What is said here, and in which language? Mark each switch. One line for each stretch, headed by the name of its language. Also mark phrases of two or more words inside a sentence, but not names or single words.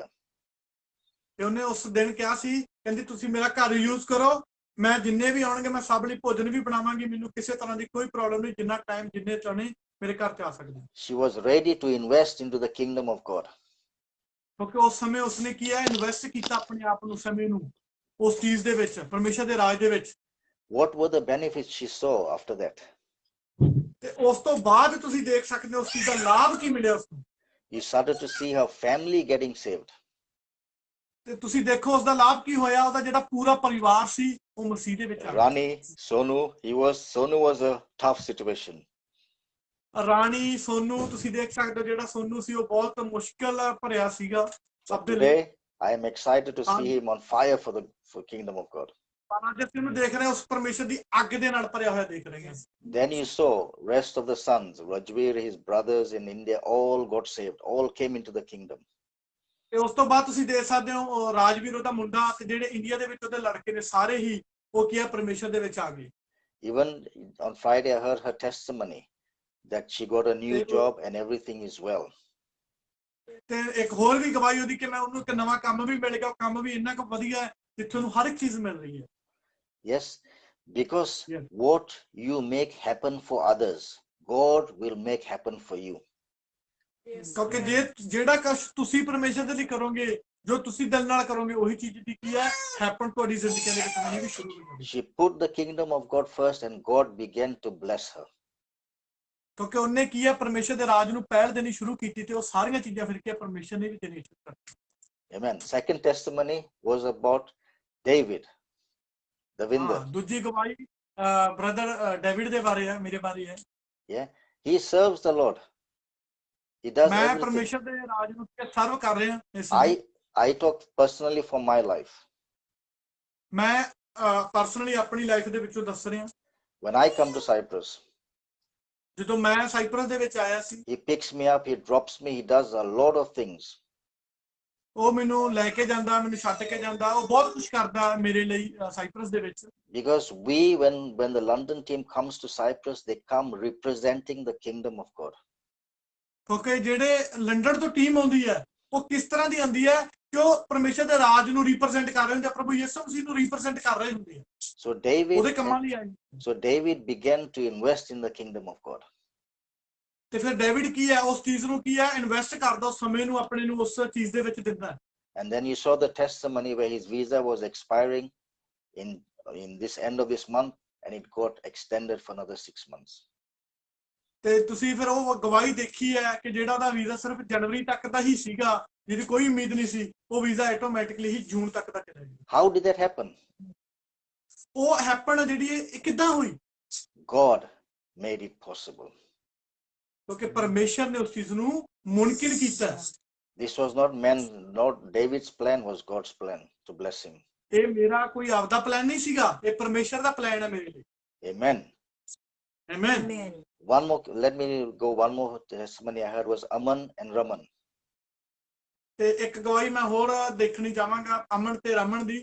Punjabi: ਤੇ ਉਹਨੇ ਉਸ ਦਿਨ ਕਿਹਾ ਸੀ ਕਹਿੰਦੀ ਤੁਸੀਂ ਮੇਰਾ ਘਰ ਯੂਜ਼ ਕਰੋ ਮੈਂ ਜਿੰਨੇ ਵੀ ਆਉਣਗੇ ਮੈਂ ਸਭ ਲਈ ਭੋਜਨ ਵੀ ਬਣਾਵਾਂਗੀ ਮੈਨੂੰ ਕਿਸੇ ਤਰ੍ਹਾਂ ਦੀ ਕੋਈ ਪ੍ਰੋਬਲਮ ਨਹੀਂ ਜਿੰਨਾ ਟਾਈਮ ਜਿੰਨੇ ਚਾਹਣੇ ਮੇਰੇ ਘਰ ਤੇ ਆ ਸਕਦੇ।
English: She was ready to invest into the kingdom of God.
Punjabi: ਕਿਉਂਕਿ ਉਸ ਸਮੇਂ ਉਸਨੇ ਕੀ ਹੈ ਇਨਵੈਸਟ ਕੀਤਾ ਆਪਣੇ ਆਪ ਨੂੰ ਸਮੇਂ ਨੂੰ ਉਸ ਚੀਜ਼ ਦੇ ਵਿੱਚ ਪਰਮੇਸ਼ਰ ਦੇ ਰਾਜ ਦੇ ਵਿੱਚ।
English: What were the benefits she saw after that?
Punjabi: ਤੇ ਉਸ ਤੋਂ ਬਾਅਦ ਤੁਸੀਂ ਦੇਖ ਸਕਦੇ ਹੋ ਉਸ ਚੀਜ਼ ਦਾ ਲਾਭ ਕੀ ਮਿਲਿਆ ਉਸਨੂੰ।
English: You started to see her family getting saved.
Punjabi: ਤੇ ਤੁਸੀਂ ਦੇਖੋ ਉਸ ਦਾ ਲਾਭ ਕੀ ਹੋਇਆ ਉਹਦਾ ਜਿਹੜਾ ਪੂਰਾ ਪਰਿਵਾਰ ਸੀ ਉਹ ਮਸੀਹ ਦੇ ਵਿੱਚ ਆ ਗਿਆ।
English: Rani, Sonu was a tough situation.
Punjabi: ਰਾਣੀ ਸੋਨੂ ਤੁਸੀਂ ਦੇਖ ਸਕਦੇ ਹੋ ਜਿਹੜਾ ਸੋਨੂ ਸੀ ਉਹ ਬਹੁਤ ਮੁਸ਼ਕਲ ਭਰਿਆ ਸੀਗਾ ਸਭ ਦੇ ਲਈ।
English: Today, I am excited to see him on fire for kingdom of God.
Punjabi: ਪਰ ਅੱਜ ਅਸੀਂ ਉਹਨੂੰ ਦੇਖ ਰਹੇ ਹਾਂ ਉਸ ਪਰਮੇਸ਼ਰ ਦੀ ਅੱਗ ਦੇ ਨਾਲ ਭਰਿਆ ਹੋਇਆ ਦੇਖ ਰਹੇ ਹਾਂ।
English: Then you saw rest of the sons, Rajveer, his brothers in India, all got saved, all came into the kingdom.
Punjabi: ਤੇ ਉਸ ਤੋਂ ਬਾਅਦ ਤੁਸੀਂ ਦੇਖ ਸਕਦੇ ਹੋ ਰਾਜਵੀਰ ਉਹਦਾ ਮੁੰਡਾ ਤੇ ਜਿਹੜੇ ਇੰਡੀਆ ਦੇ ਵਿੱਚ ਉਹਦੇ ਲੜਕੇ ਨੇ ਸਾਰੇ ਹੀ ਉਹ ਕੀ ਹੈ ਪਰਮੇਸ਼ਰ ਦੇ ਵਿੱਚ ਆ ਗਏ।
English: Even on Friday, I heard her testimony that she got a new job and everything is well.
Punjabi: ਤੇ ਇੱਕ ਹੋਰ ਵੀ ਗਵਾਹੀ ਉਹਦੀ ਕਿ ਮੈਂ ਉਹਨੂੰ ਇੱਕ ਨਵਾਂ ਕੰਮ ਵੀ ਮਿਲ ਗਿਆ ਉਹ ਕੰਮ ਵੀ ਇੰਨਾ ਕੁ ਵਧੀਆ ਹੈ ਜਿੱਥੇ ਉਹਨੂੰ ਹਰ ਇੱਕ ਚੀਜ਼ ਮਿਲ ਰਹੀ ਹੈ।
English: Yes, because what you make happen for others, God will make happen for you.
Punjabi: ਕਿਉਂਕਿ ਜਿਹੜਾ ਕੁਝ ਤੁਸੀਂ ਪਰਮੇਸ਼ਰ ਦੇ ਲਈ ਕਰੋਗੇ ਜੋ ਤੁਸੀਂ ਦਿਲ ਨਾਲ ਕਰੋਗੇ ਉਹੀ ਚੀਜ਼ ਦੀ ਕੀ ਹੈ ਹੈਪਨ ਤੁਹਾਡੀ ਜ਼ਿੰਦਗੀ ਦੇ ਵਿੱਚ ਹੋਣੀ ਵੀ ਸ਼ੁਰੂ ਹੋ ਜਾਊਗੀ।
English: She put the kingdom of God first and God began to bless her.
Punjabi: ਕਿਉਂਕਿ ਉਹਨੇ ਕੀ ਹੈ ਪਰਮੇਸ਼ਰ ਦੇ ਰਾਜ ਨੂੰ ਪਹਿਲ ਦੇਣੀ ਸ਼ੁਰੂ ਕੀਤੀ ਤੇ ਉਹ ਸਾਰੀਆਂ ਚੀਜ਼ਾਂ ਫਿਰ ਕੀ ਪਰਮੇਸ਼ਰ ਨੇ ਵੀ ਦੇਣੀ ਸ਼ੁਰੂ ਕਰ ਦਿੱਤੀ।
English: Amen. Second testimony was about David, the winder.
Punjabi: ਹਾਂ ਦੂਜੀ ਗਵਾਹੀ ਬ੍ਰਦਰ ਡੇਵਿਡ ਦੇ ਬਾਰੇ ਹੈ, ਮੇਰੇ ਬਾਰੇ ਹੈ।
English: Yeah, he serves the Lord. He does
Punjabi: ਮੈਂ
English: everything.
Punjabi: ਪਰਮੇਸ਼ਰ ਦੇ ਰਾਜ ਨੂੰ ਸਰਵ ਕਰ ਰਿਹਾ ਇਸ ਲਈ।
English: I talk personally from my life.
Punjabi: ਮੈਂ ਪਰਸਨਲੀ ਆਪਣੀ ਲਾਈਫ ਦੇ ਵਿੱਚੋਂ ਦੱਸ ਰਿਹਾ।
English: When I come to Cyprus,
Punjabi: ਜਦੋਂ ਮੈਂ ਸਾਈਪਰਸ ਦੇ ਵਿੱਚ ਆਇਆ ਸੀ,
English: he picks me up, he drops me, he does a lot of things.
Punjabi: ਉਹ ਮੈਨੂੰ ਲੈ ਕੇ ਜਾਂਦਾ, ਮੈਨੂੰ ਛੱਡ ਕੇ ਜਾਂਦਾ, ਉਹ ਬਹੁਤ ਕੁਝ ਕਰਦਾ ਮੇਰੇ ਲਈ ਸਾਈਪਰਸ ਦੇ ਵਿੱਚ।
English: Because when the London team comes to Cyprus, they come representing the kingdom of God.
Punjabi: ਕਿਉਂਕਿ ਜਿਹੜੇ ਲੰਡਨ ਤੋਂ ਟੀਮ ਆਉਂਦੀ ਹੈ, ਉਹ ਕਿਸ ਤਰ੍ਹਾਂ ਦੀ ਆਉਂਦੀ ਹੈ ਕਿ ਉਹ ਪਰਮੇਸ਼ਰ ਦੇ ਰਾਜ ਨੂੰ ਰਿਪਰੈਜ਼ੈਂਟ ਕਰ ਰਹੇ ਹੁੰਦੇ ਆ, ਪ੍ਰਭੂ ਯਿਸੂ ਮਸੀਹ ਨੂੰ ਰਿਪਰੈਜ਼ੈਂਟ ਕਰ ਰਹੇ ਹੁੰਦੇ ਆ। ਉਹਦੇ ਕੰਮਾਂ ਲਈ ਆਏ।
English: So David began to invest in the kingdom of God.
Punjabi: ਤੇ ਫਿਰ ਡੇਵਿਡ ਕੀ ਹੈ, ਉਸ ਚੀਜ਼ ਨੂੰ ਕੀ ਹੈ, ਇਨਵੈਸਟ ਕਰਦਾ, ਉਸ ਸਮੇਂ ਨੂੰ ਆਪਣੇ ਨੂੰ ਉਸ ਚੀਜ਼ ਦੇ ਵਿੱਚ ਦਿੰਦਾ।
English: And then you saw the testimony where his visa was expiring in this end of this month, and it got extended for another 6 months.
Punjabi: ਤੇ ਤੁਸੀਂ ਫਿਰ ਉਹ ਗਵਾਹੀ ਦੇਖੀ ਹੈ ਕਿ ਜਿਹੜਾ ਦਾ ਵੀਜ਼ਾ ਸਿਰਫ ਜਨਵਰੀ ਤੱਕ ਦਾ ਹੀ ਸੀਗਾ, ਜਿਹਦੀ ਕੋਈ ਉਮੀਦ ਨਹੀਂ ਸੀ, ਉਹ ਵੀਜ਼ਾ ਆਟੋਮੈਟਿਕਲੀ ਹੀ ਜੂਨ ਤੱਕ ਦਾ ਚਲਾ ਗਿਆ।
English: How did that happen?
Punjabi: ਉਹ ਹੈਪਨ ਜਿਹੜੀ ਇਹ ਕਿੱਦਾਂ ਹੋਈ?
English: God made it possible.
Punjabi: ਕਿਉਂਕਿ ਪਰਮੇਸ਼ਰ ਨੇ ਉਸ ਚੀਜ਼ ਨੂੰ ਮੁਮਕਿਨ ਕੀਤਾ।
English: This was not David's plan, was God's plan to bless him.
Punjabi: ਇਹ ਮੇਰਾ ਕੋਈ ਆਪਦਾ ਪਲਾਨ ਨਹੀਂ ਸੀਗਾ, ਇਹ ਪਰਮੇਸ਼ਰ ਦਾ ਪਲਾਨ ਹੈ ਮੇਰੇ ਲਈ।
English: Amen. Amen. Let me go one more testimony I heard was Aman and Raman.
Punjabi: ਤੇ ਇੱਕ ਗਵਾਹੀ ਮੈਂ ਹੋਰ ਦੇਖਣੀ ਚਾਹਾਂਗਾ ਅਮਨ ਤੇ ਰਮਨ ਦੀ।